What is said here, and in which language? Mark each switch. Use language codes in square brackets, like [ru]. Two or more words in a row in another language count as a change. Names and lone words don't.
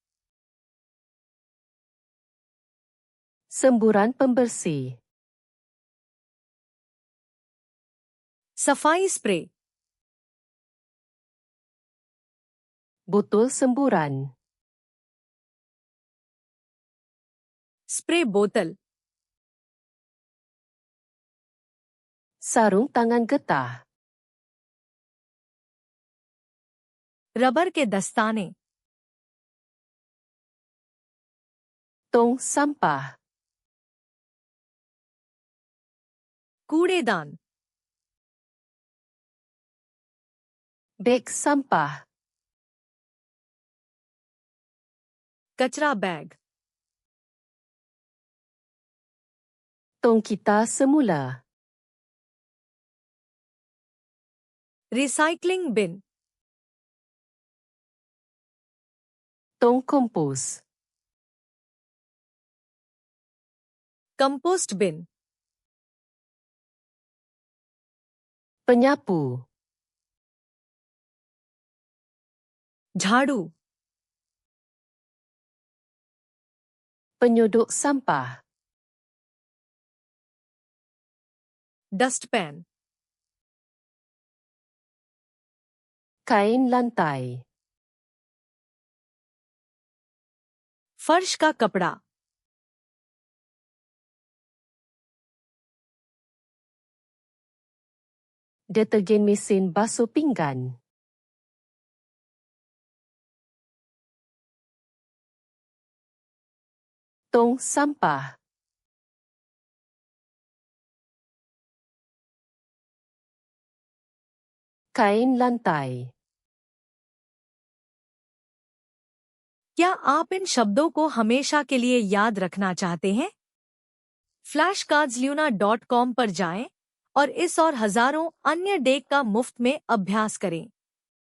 [ms] Semburan pembersih. [hi] सफाई स्प्रे। [ms] Botol semburan. [hi] स्प्रे बोतल। [ms] Sarung tangan getah. [hi] रबर के दस्ताने। [ms] Tong sampah. [hi] कूड़ेदान। [ms] Beg sampah. [hi] कचरा बैग। [ms] Tong kita semula. [en] recycling bin. [ms] Tong kompos. [en] compost bin, [ms] Penyapu. [hi] झाड़ू, [ms] Penyodok sampah. [en] डस्टपैन, [ms] Kain lantai. [hi] फर्श का कपड़ा, [ms] Detergen mesin basuh pinggan. Tong sampah. Kain lantai. [hi] क्या आप इन शब्दों को हमेशा के लिए याद रखना चाहते हैं? flashcardsLuna.com पर जाएं और इस और हजारों अन्य डेक का मुफ्त में अभ्यास करें।